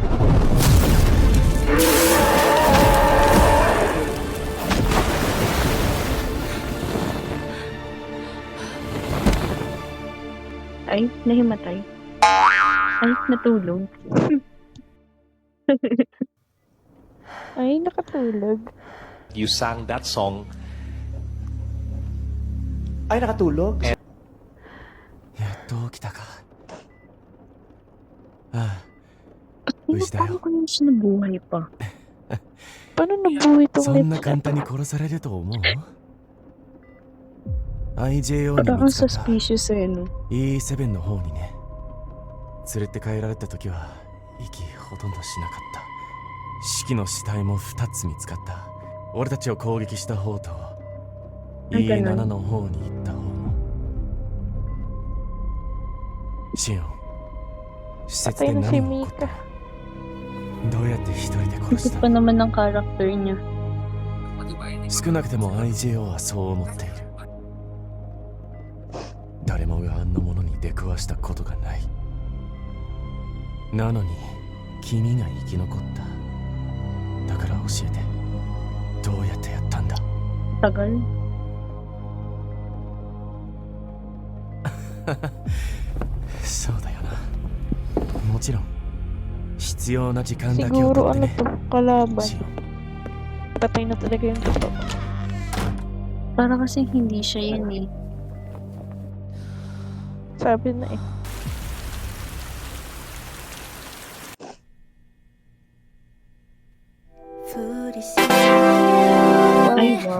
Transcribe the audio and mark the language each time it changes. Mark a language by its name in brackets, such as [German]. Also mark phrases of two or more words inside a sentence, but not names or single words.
[Filipino] Ay, nahimatay. Ay, natulog. Ay, nakatulog. [English] You sang that song. [Filipino] Ay, nakatulog? Paano ko yung sinabuhay pa? Paano nabuhay itong [Japanese] そんな [English] let's [Japanese] 簡単に殺されると思う IJO に [Filipino] Parang [Japanese] 見つかった [English] suspicious eh, no? [Japanese] E7 の方にね。連れて帰られた時は息ほとんどしなかった。四季の死体も2つ見つかった。俺たちを攻撃した方と E7 の方に行った方も。シオン、施設で [Filipino] Patay na si [Japanese] 何が起こった？ Mika. どうやって一人で殺し [Filipino] Isip [Japanese] た？ [Filipino] pa naman ng character niya. [Japanese] 少なくとも IJO はそう思っている。誰もがあんなものに出くわしたことがない。なのに君が生き残った。だから教えて、どうやってやったんだ？ [Filipino] Tagal. [Japanese] そうだよな。もちろん必要な時間だけを [Filipino] Siguro [Japanese] 取って [Filipino] ano [Japanese] ね。 [Filipino] to, kalaban. [Japanese] シオン [Filipino] Patay na talaga yung totoo. Para kasi hindi siya yun eh. Sabi na eh. Ay, wow.